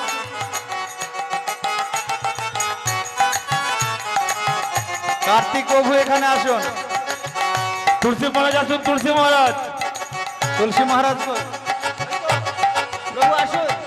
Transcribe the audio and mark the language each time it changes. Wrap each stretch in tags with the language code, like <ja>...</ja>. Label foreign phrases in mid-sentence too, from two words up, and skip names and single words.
<bn>কার্তিক প্রভু এখানে আসুন। तुलसी महाराज আসুন, तुलसी महाराज তুলসী মহারাজ কই? প্রভু আসুন।</bn>